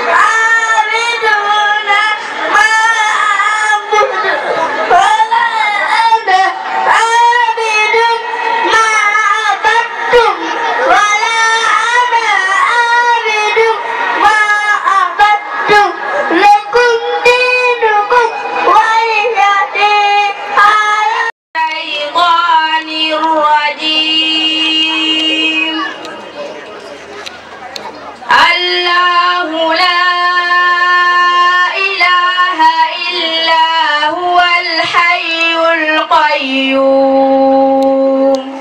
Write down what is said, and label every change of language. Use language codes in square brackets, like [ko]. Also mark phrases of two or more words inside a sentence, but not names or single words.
[ar] عابدون ما أعبد ولا أنا عابد ما عبدتم ولا أنا عابد ما عبدتم لكم دينكم ولي دين. الشيطان الرجيم الله لا إله إلا هو الحي القيوم